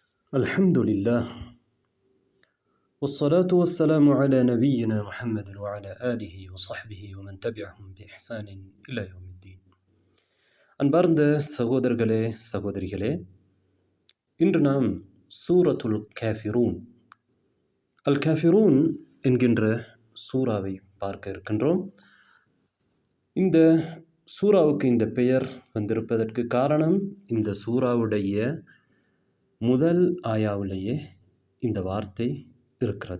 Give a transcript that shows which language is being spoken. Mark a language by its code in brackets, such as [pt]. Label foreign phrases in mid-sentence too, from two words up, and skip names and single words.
[ar] الحمد لله والصلاة والسلام على نبينا محمد وعلى آله وصحبه ومن تبعهم بإحسان إلى يوم الدين. [ta] அன்பார்ந்த சகோதரர்களே சகோதரிகளே, இன்று நாம் சூரத்துல் காஃபிரூன் அல் காஃபிரூன் என்கின்ற சூறாவை பார்க்க இருக்கின்றோம். இந்த சூறாவுக்கு இந்த பெயர் வந்திருப்பதற்கு காரணம், இந்த சூறாவுடைய முதல் ஆயாவிலேயே இந்த வார்த்தை இருக்கிறது.